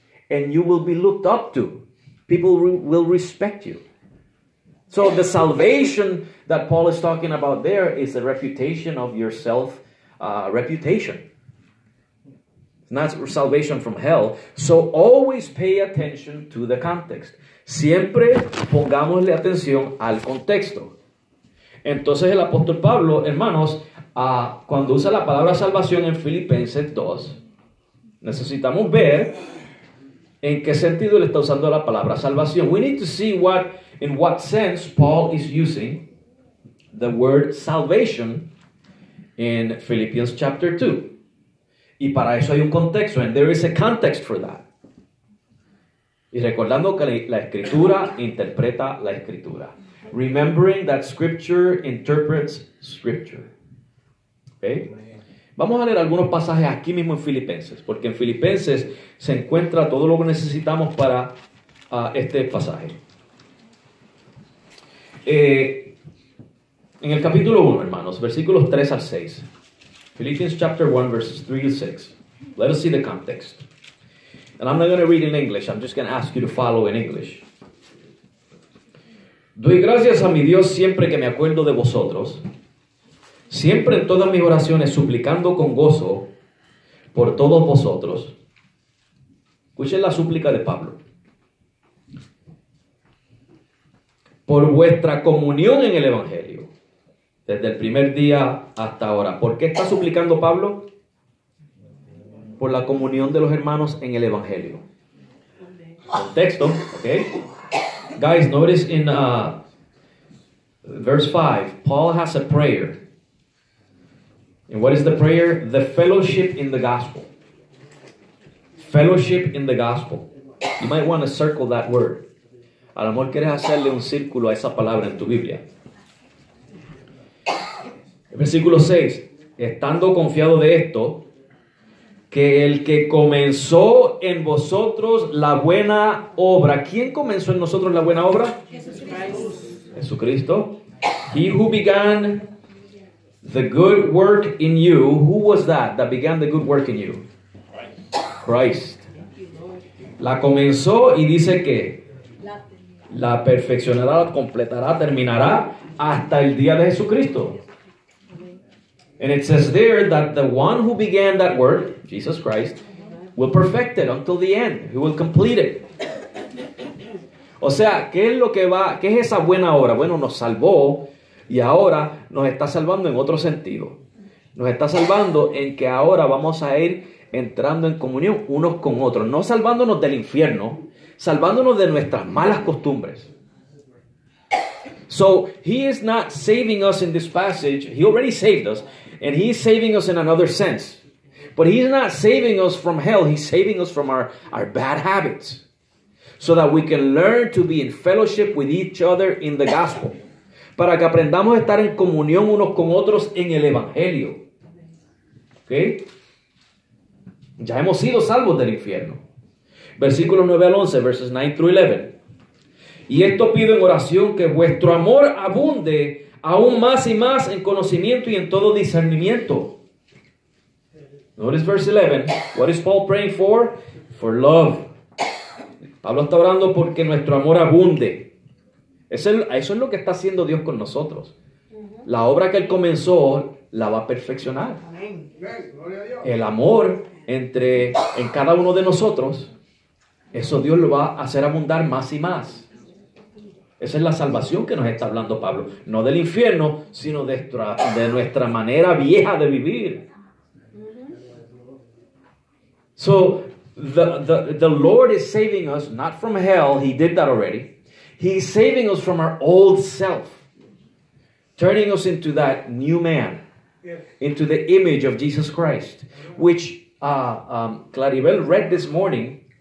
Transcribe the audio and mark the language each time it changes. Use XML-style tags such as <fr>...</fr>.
<en>And you will be looked up to. People will respect you. So the salvation that Paul is talking about there is the reputation of your self-reputation. Not salvation from hell. So always pay attention to the context.</en> <es>Siempre pongámosle atención al contexto. Entonces el apóstol Pablo, hermanos, cuando usa la palabra salvación en Filipenses 2, necesitamos ver en qué sentido él está usando la palabra salvación.</es> <en>We need to see in what sense Paul is using the word salvation in Philippians chapter 2.</en> <es>Y para eso hay un contexto,</es> <en>and there is a context for that.</en> <es>Y recordando que la escritura interpreta la escritura.</es> <en>Remembering that scripture interprets scripture. Okay?</en> <es>Vamos a leer algunos pasajes aquí mismo en Filipenses, porque en Filipenses se encuentra todo lo que necesitamos para este pasaje. En el capítulo 1, hermanos, versículos 3 al 6.</es> <en>Philippians chapter 1, verses 3 to 6. Let us see the context. And I'm not going to read in English. I'm just going to ask you to follow in English.</en> <es>Doy gracias a mi Dios siempre que me acuerdo de vosotros, siempre en todas mis oraciones suplicando con gozo por todos vosotros. Escuchen la súplica de Pablo. Por vuestra comunión en el Evangelio, desde el primer día hasta ahora. ¿Por qué está suplicando Pablo? Por la comunión de los hermanos en el Evangelio. Contexto, ¿ok?</es> <en>Guys, notice in verse 5, Paul has a prayer. And what is the prayer? The fellowship in the gospel. Fellowship in the gospel. You might want to circle that word.</en> <es>A lo mejor quieres hacerle un círculo a esa palabra en tu Biblia. El versículo 6. Estando confiado de esto, que el que comenzó en vosotros la buena obra. ¿Quién comenzó en nosotros la buena obra? Jesucristo.</es> <en>He who began the good work in you. Who was that began the good work in you? Christ.</en> <es>La comenzó y dice que la perfeccionará, la completará, terminará hasta el día de Jesucristo.</es> <en>And it says there that the one who began that work, Jesus Christ, will perfect it until the end. He will complete it.</en> <es>O sea, ¿qué es esa buena obra? Bueno, nos salvó y ahora nos está salvando en otro sentido. Nos está salvando en que ahora vamos a ir entrando en comunión unos con otros. No salvándonos del infierno, salvándonos de nuestras malas costumbres.</es> <en>So, he is not saving us in this passage. He already saved us. And he is saving us in another sense. But he's not saving us from hell. He's saving us from our bad habits. So that we can learn to be in fellowship with each other in the gospel.</en> <es>Para que aprendamos a estar en comunión unos con otros en el evangelio. ¿Ok? Ya hemos sido salvos del infierno. Versículos 9 al 11,</es> <en>verses 9 through 11.</en> <es>Y esto pido en oración, que vuestro amor abunde aún más y más en conocimiento y en todo discernimiento.</es> <en>Notice verse 11. What is Paul praying for? For love.</en> <es>Pablo está orando porque nuestro amor abunde. Eso es lo que está haciendo Dios con nosotros. La obra que Él comenzó la va a perfeccionar. El amor en cada uno de nosotros, eso Dios lo va a hacer abundar más y más. Esa es la salvación que nos está hablando Pablo. No del infierno, sino de nuestra manera vieja de vivir.</es> <en>So, the Lord is saving us not from hell. He did that already. He's saving us from our old self. Turning us into that new man. Into the image of Jesus Christ. Which Claribel read this morning.</en>